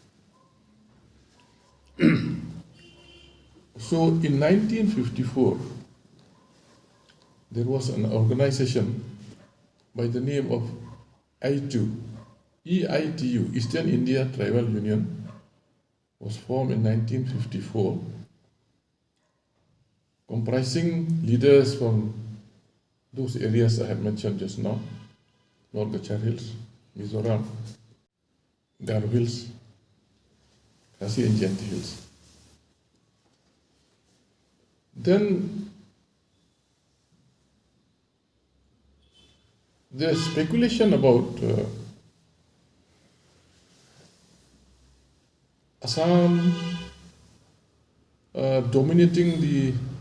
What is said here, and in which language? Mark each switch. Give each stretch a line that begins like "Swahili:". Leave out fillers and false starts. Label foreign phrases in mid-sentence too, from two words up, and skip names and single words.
English: So in 1954, there was an organization by the name of EITU, EITU, Eastern India Tribal Union, was formed in 1954, comprising leaders from those areas I had mentioned just now, North Kachar Hills, Mizoram, Garo Hills, Khasi and Jainti Hills. Then there's speculation about Assam dominating the